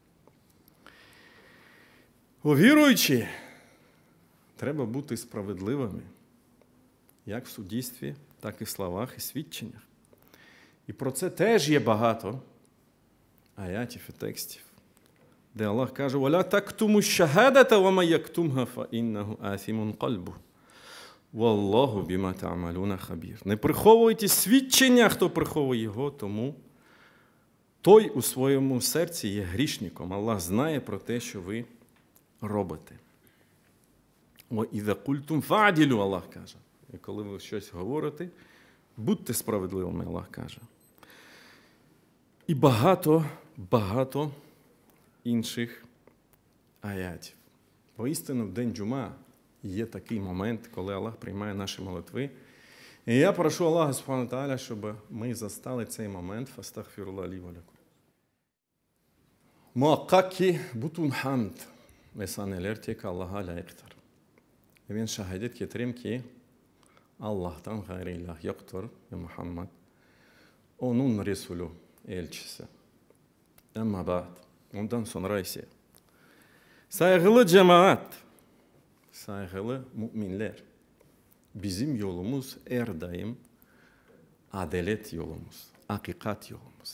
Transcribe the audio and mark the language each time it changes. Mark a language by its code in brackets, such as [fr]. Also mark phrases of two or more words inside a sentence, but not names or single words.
[uk] У віруючі треба бути справедливими, як в суддівстві, так і в словах і свідченнях. І про це теж є багато аятів і текстів, де Аллах каже: [ar] «ولا تكتموا الشهادة ومن يكتمها فإنه آثم قلبه. والله بما تعملون خبير». [uk] Не приховуйте свідчення, хто приховує його, тому той у своєму серці є грішником. Аллах знає про те, що ви робите. [ar] «وإذا قلتم فاعدلوا», [uk] Аллах каже. І коли ви щось говорите, будьте справедливими, Аллах каже. І багато інших аятів. Воістину, в день джума є такий момент, коли Аллах приймає наші молитви. І я прошу Аллаха [ar] سبحانه تعالى, [uk] щоб ми застали цей момент. [ar] فأستغفر الله لي ولكم. [tr] Muhakkak bütün hamd ve saneler tek Allah'a layıktır. Ve ben şehadet getireyim ki Allah'tan gayrı ilah yoktur ve Muhammed onun Resulü, elçisi. [ar] أما بعد, [tr] ondan sonra ise saygılı cemaat, saygılı müminler, bizim yolumuz her daim adalet yolumuz, hakikat yolumuz.